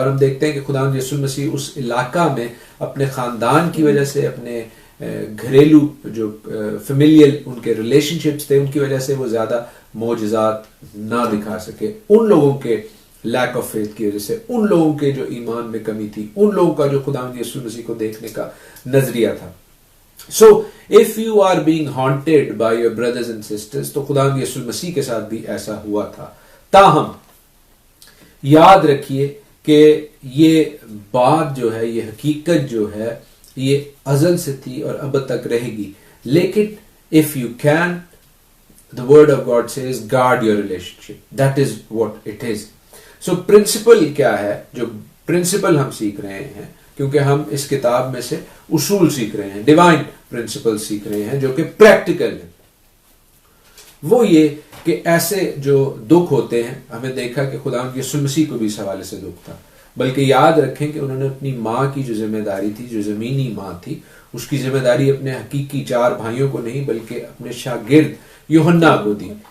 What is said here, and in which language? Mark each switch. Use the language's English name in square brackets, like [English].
[Urdu] اور ہم دیکھتے ہیں کہ خداوند یسوع المسیح اس علاقہ میں اپنے خاندان کی وجہ سے, اپنے گھریلو جو فیملیل ان کے ریلیشن شپس تھے, ان کی وجہ سے وہ زیادہ معجزات نہ دکھا سکے. ان لوگوں کے [English] lack of faith [Urdu] کی وجہ سے, ان لوگوں کے جو ایمان میں کمی تھی, ان لوگوں کا جو خداوند یسوع مسیح کو دیکھنے کا نظریہ تھا. [English] So if you are being haunted by your brothers and sisters, [Urdu] تو خداوند یسوع مسیح کے ساتھ بھی ایسا ہوا تھا. تاہم یاد رکھیے کہ یہ بات جو ہے, یہ حقیقت جو ہے, یہ ازل سے تھی اور اب تک رہے گی. لیکن [English] if you can, the word of God says guard your relationship. That is what it is. [Urdu] So principle کیا ہے, جو principle ہم سیکھ رہے ہیں, کیونکہ ہم اس کتاب میں سے اصول سیکھ رہے ہیں, ڈیوائن پرنسپل سیکھ رہے ہیں جو کہ پریکٹیکل ہے. وہ یہ کہ ایسے جو دکھ ہوتے ہیں, ہمیں دیکھا کہ خداوند یسوع مسیح کو بھی اس حوالے سے دکھ تھا, بلکہ یاد رکھیں کہ انہوں نے اپنی ماں کی جو ذمہ داری تھی, جو زمینی ماں تھی, اس کی ذمہ داری اپنے حقیقی 4 بھائیوں کو نہیں بلکہ اپنے شاگرد یوحنا کو دی.